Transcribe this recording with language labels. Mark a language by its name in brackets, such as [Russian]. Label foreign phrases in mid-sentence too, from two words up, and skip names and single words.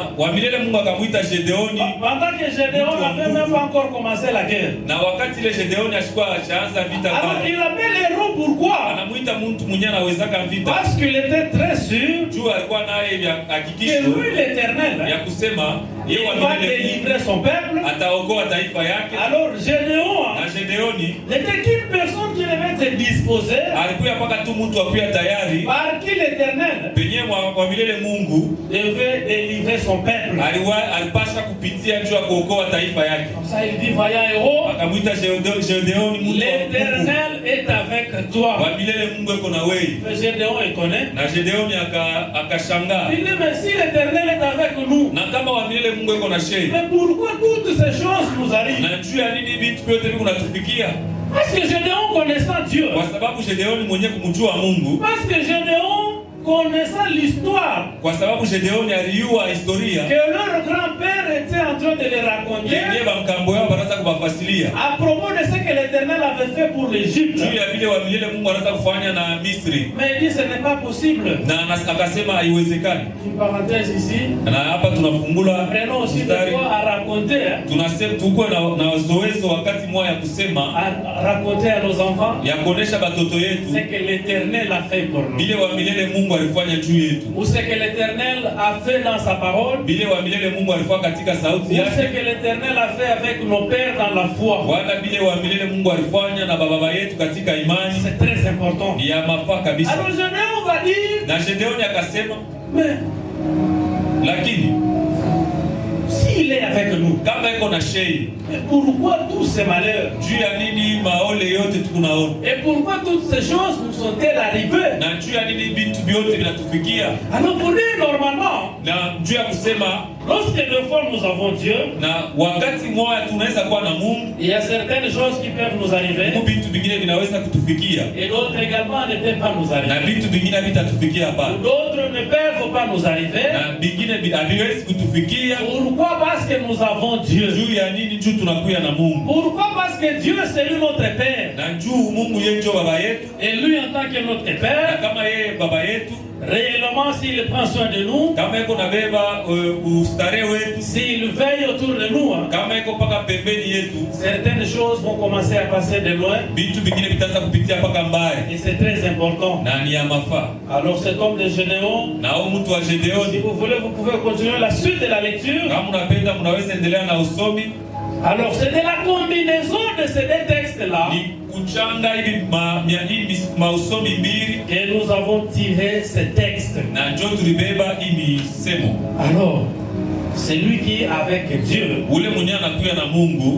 [Swahili] wa milele Mungu akamuita Gedeoni. [French] Pendant que Gédéon n'avait même pas encore commencé la guerre. [Swahili] Na wakati ile Gedeoni ashikuwa ashaanza vita [French] Alors [Swahili] pale. [French] il appelle héros pourquoi? [Swahili] Anamuita mtu mwenye anawezaka vita. [French] Parce qu'il était très sûr [Swahili] Juu alikuwa naye [French] que [Swahili] hakikisho [French] lui l'Éternel [Swahili] ya kusema yeye wa [French] il va [Swahili] milele [French] délivrer son peuple. [Swahili] ataokoa taifa yake. [French] Alors Gédéon [Swahili] Na Gedeoni [French] n'était qu'une personne qui devait être disposée [Swahili] alikuwa paka tu mtu akuya tayari [French] par qui l'Éternel [Swahili] penye wa milele Mungu [French] devait délivrer son peuple. [Swahili] alipasha kupitia juu ya kuokoa taifa yake. [French] Comme ça il dit vaillant héros, [Swahili] Akamwita Gedeoni mtu [French] l'Éternel est avec toi. [Swahili] wa milele Mungu eko na wewe. [French] Gédéon il connaît. [Swahili] Na Gedeoni akashangaa. [French] Il dit mais si l'Éternel est avec nous, [Swahili] Na kama wa milele Mungu eko na shei. [French] mais pourquoi toutes ces choses nous arrivent? [Swahili] Na juu ya nini vitu vyote viko natufikia? [French] Parce que Gédéon connaissant Dieu. [Swahili] Kwa sababu Gedeoni mwenye kumjua Mungu. [French] Parce que Gédéon connaissant l'histoire. [Swahili] Kwa sababu Gedeoni alijua historia. [French] Que leur grand-père était en train de les raconter. [Swahili] Yeye bamkambo yao banaanza kubafasilia. [French] À propos de ce que l'Éternel avait fait pour l'Égypte. [Swahili] Juu ya vile wa milele Mungu anaanza kufanya na Misri. [French] Mais il dit ce n'est pas possible. [Swahili] Na akasema haiwezekani. [French] Une parenthèse ici. [Swahili] Na hapa tunafungula [French] Prenons aussi des fois à raconter. [Swahili] Tunasema tukue na zoezo wakati moja ya kusema [French] À raconter à nos enfants. [Swahili] Ya kuonesha batoto yetu. [French] Ce que l'Éternel a fait pour nous. [Swahili] Bile wa milele Mungu alifanya juu yetu. [French] Ou ce que l'Éternel a fait dans sa parole. [Swahili] Bile wa milele Mungu alifanya katika sauti [French] Ou [Swahili] yake. [French] ce que l'Éternel a fait avec nos pères dans la foi. [Swahili] Wala bile wa milele Mungu alifanya na baba yetu katika imani. [French] C'est très important. [Swahili] Ni ya mafaa kabisa. [French] Alors Gédéon va dire. [Swahili] Na Gedeoni akasema, [French] Mais [Swahili] lakini [French] s'il est avec nous, [Swahili] kama iko na shei, [French] mais pourquoi tous ces malheurs? [Swahili] juu ya nini maole yote tukunaona? [French] Et pourquoi toutes ces choses nous sont-elles arrivées? [Swahili] Na juu ya nini vitu vyote vinatufikia? [French] Alors pour dire normalement, [Swahili] Na juu ya kusema [French] lorsque des fois nous avons Dieu, [Swahili] na wakati moja tunaweza kuwa na Mungu, [French] il y a certaines choses qui peuvent nous arriver [Swahili] vitu vingine vinaweza kutufikia [French] et d'autres également ne peuvent pas nous [Swahili] na [French] arriver. [Swahili] vitu vingine vitatufikia hapa. [French] D'autres ne peuvent pas nous arriver. [Swahili] Na vingine haviwezi kutufikia. [French] Pourquoi? Parce que nous avons Dieu. [Swahili] Juu ya nini? Juu tunakuya na Mungu. [French] Pourquoi? Parce que Dieu c'est lui notre Père. [Swahili] Na juu Mungu yeye ndio baba yetu. [French] Et lui en tant que notre [Swahili] Na [French] Père, [Swahili] kama yeye baba yetu, [French] réellement s'il prend soin de nous, [Swahili] kama iko nabeba ustare wetu, [French] s'il veille autour de nous, [Swahili] kama iko paka pembeni yetu, [French] certaines choses vont commencer à passer de loin. [Swahili] vitu vingine vitaanza kupitia paka mbali. [French] Et c'est très important. [Swahili] Na ni ya mafaa. [French] Alors cet homme de Gédéon, [Swahili] Na huyu mtu wa [French] si [Swahili] Gedeoni, [French] vous voulez, vous pouvez continuer la suite de la lecture. [Swahili] kama unapenda mnaweza endelea na usomi. [French] Alors c'est de la combinaison de ces deux textes-là [Swahili] Ni kuchanga hivi mausomi mbili [French] que nous avons tiré ces textes. [Swahili] na njo tulibeba hii misemo. [French] Alors, c'est lui qui est avec Dieu. [Swahili] Ule mwenye anakuya na Mungu,